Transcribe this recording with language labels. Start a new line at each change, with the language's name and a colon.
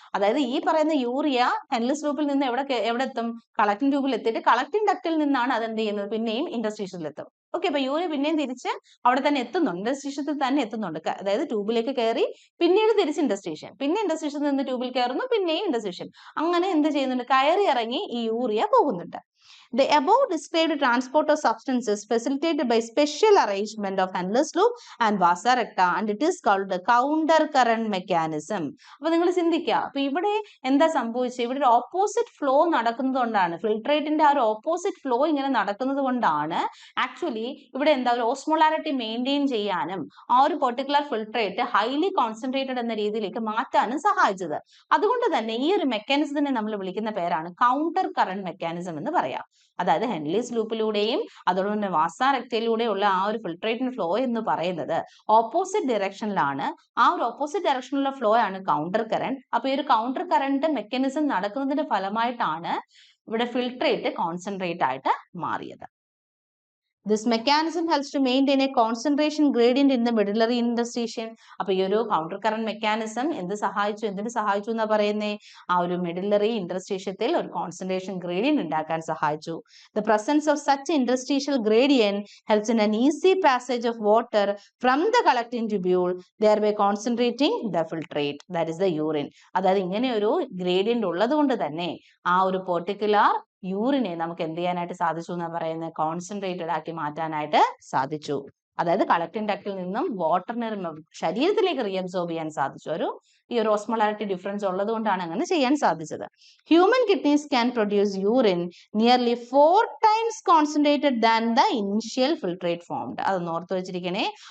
Malayalam: അതായത് ഈ പറയുന്ന യൂറിയ ഹെൻലെസ് ലൂപ്പിൽ നിന്ന് എവിടെ എത്തും? കളക്ടിംഗ് ട്യൂബിൽ എത്തിയിട്ട് കളക്ടിംഗ് ഡക്റ്റിൽ നിന്നാണ് അതെന്ത് ചെയ്യുന്നത്? പിന്നെയും ഇൻഡസ്ട്രീഷ്യത്തിൽ എത്തും. ഓക്കെ, അപ്പൊ യൂറിയ പിന്നെയും തിരിച്ച് അവിടെ തന്നെ എത്തുന്നുണ്ട്, ഇൻഡസ്ട്രീഷ്യത്തിൽ തന്നെ എത്തുന്നുണ്ട്. അതായത് ട്യൂബിലേക്ക് കയറി പിന്നീട് തിരിച്ച് ഇൻഡസ്ട്രീഷ്യൻ, പിന്നെ ഇൻഡസ്ട്രീഷ്യത്തിൽ നിന്ന് ട്യൂബിൽ കയറുന്നു, പിന്നെയും ഇൻഡസ്ട്രീഷ്യൻ, അങ്ങനെ എന്ത് ചെയ്യുന്നുണ്ട്? കയറി ഇറങ്ങി ഈ യൂറിയ പോകുന്നുണ്ട്.
English: The above described transport of substances facilitated by special arrangement of Henle's loop and Vasa recta, and it is called the counter current mechanism.
Malayalam: അപ്പൊ നിങ്ങൾ ചിന്തിക്കുക, അപ്പൊ ഇവിടെ എന്താ സംഭവിച്ചത്? ഇവിടെ ഒരു ഓപ്പോസിറ്റ് ഫ്ലോ നടക്കുന്നത് കൊണ്ടാണ്, ഫിൽട്രേറ്റിന്റെ ആ ഒരു ഓപ്പോസിറ്റ് ഫ്ലോ ഇങ്ങനെ നടക്കുന്നത് കൊണ്ടാണ് ആക്ച്വലി ഇവിടെ എന്താ ഒരു ഓസ്മോളാരിറ്റി മെയിൻറ്റെയിൻ ചെയ്യാനും ആ ഒരു പെർട്ടിക്കുലർ ഫിൽട്രേറ്റ് ഹൈലി കോൺസെൻട്രേറ്റഡ് എന്ന രീതിയിലേക്ക് മാറ്റാനും സഹായിച്ചത്. അതുകൊണ്ട് തന്നെ ഈ ഒരു മെക്കാനിസത്തിനെ നമ്മൾ വിളിക്കുന്ന പേരാണ് കൗണ്ടർ കറന്റ് മെക്കാനിസം എന്ന് പറയാം. അതായത് ഹെൻലീസ് ലൂപ്പിലൂടെയും അതോടൊപ്പം തന്നെ വാസാരക്തയിലൂടെയുള്ള ആ ഒരു ഫിൽട്രേറ്റിംഗ് ഫ്ലോ എന്ന് പറയുന്നത് ഓപ്പോസിറ്റ് ഡയറക്ഷനിലാണ്. ആ ഒരു ഓപ്പോസിറ്റ് ഡയറക്ഷനിലുള്ള ഫ്ലോ ആണ് കൗണ്ടർ കറന്റ്. അപ്പൊ ഈ ഒരു കൗണ്ടർ കറന്റ് മെക്കാനിസം നടക്കുന്നതിന്റെ ഫലമായിട്ടാണ് ഇവിടെ ഫിൽട്രേറ്റ് കോൺസെൻട്രേറ്റ് ആയിട്ട് മാറിയത്.
English: This mechanism helps to maintain a concentration gradient in the medullary interstitium.
Malayalam: അപ്പൊ ഈ ഒരു കൗണ്ടർ കറന്റ് മെക്കാനിസം എന്തിനു സഹായിച്ചു എന്നാ പറയുന്നേ? ആ ഒരു മെഡുലറി ഇന്റർസ്റ്റീഷ്യത്തിൽ ഒരു കോൺസെൻട്രേഷൻ ഗ്രേഡിയന്റ് ഉണ്ടാക്കാൻ സഹായിച്ചു.
English: The presence of such interstitial gradient helps in an easy passage of water from the collecting tubule, thereby concentrating the filtrate, that is the urine.
Malayalam: അതായത് ഇങ്ങനെ ഒരു ഗ്രേഡിയന്റ് ഉള്ളത് കൊണ്ട് തന്നെ ആ ഒരു പെർട്ടിക്കുലർ യൂറിനെ നമുക്ക് എന്ത് ചെയ്യാനായിട്ട് സാധിച്ചു എന്നാ പറയുന്നത്? കോൺസെൻട്രേറ്റഡ് ആക്കി മാറ്റാനായിട്ട് സാധിച്ചു. അതായത് കളക്ടിംഗ് ഡക്റ്റിൽ നിന്നും വാട്ടറിനെ ശരീരത്തിലേക്ക് റീഅബ്സോർബ് ചെയ്യാൻ സാധിച്ചു. ഈ ഒരു ഓസ്മോളാരിറ്റി ഡിഫറൻസ് ഉള്ളത് കൊണ്ടാണ് അങ്ങനെ ചെയ്യാൻ സാധിച്ചത്.
English: Human kidneys can produce urine nearly 4 times concentrated than the initial filtrate formed.
Malayalam: അതൊന്ന് ഓർത്ത് വെച്ചിരിക്കണേ.